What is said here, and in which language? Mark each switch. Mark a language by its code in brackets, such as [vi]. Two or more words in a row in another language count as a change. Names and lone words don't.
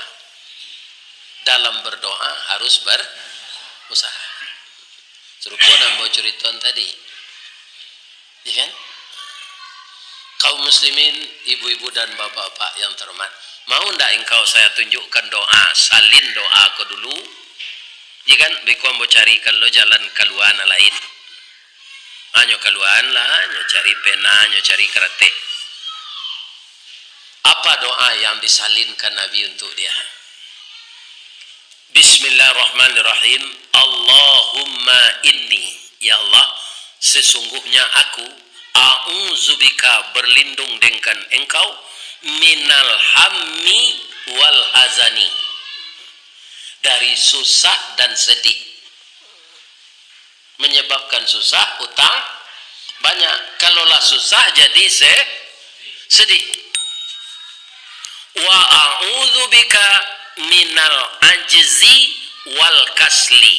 [id] Dalam berdoa harus berusaha. Serupa dan bocoriton tadi. Ya kan? Kaum muslimin, ibu-ibu dan bapak-bapak yang terhormat, mau ndak engkau saya tunjukkan doa, salin doa ko dulu? Ya kan? [min] Beko mau carikan lo jalan keluar lain. Anyo keluar lah, anyo cari pena, anyo cari kerete. [id] Apa doa yang disalinkan Nabi untuk dia? [ar] بسم الله الرحمن الرحيم. اللهم إني, [id] ya Allah, sesungguhnya aku a'udzubika berlindung dengan engkau [ar] من الهم والحزن, [id] dari susah dan sedih. Menyebabkan susah, utang banyak. Kalaulah susah jadi sedih. [ar] وأعوذ بك من العجز والكسل.